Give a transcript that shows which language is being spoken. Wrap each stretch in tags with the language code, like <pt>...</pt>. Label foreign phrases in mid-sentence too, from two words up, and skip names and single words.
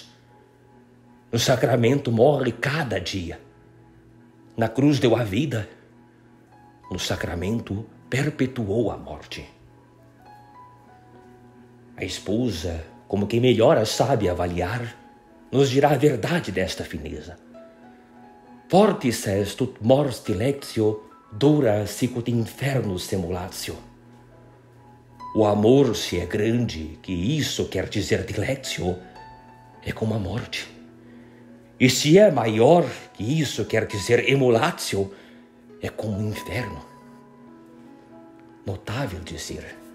<pt>No sacramento morre cada dia. Na cruz deu a vida. No sacramento perpetuou a morte. A esposa, como quem melhor a sabe avaliar, nos dirá a verdade desta fineza.</pt> <la>Fortis est ut mors dilectio, dura sicut infernus semulatio.</la> <pt>O amor, se é grande, que isso quer dizer dilectio, é como a morte. E se é maior, que isso quer dizer emulatio, é como o inferno. Notável dizer.</pt>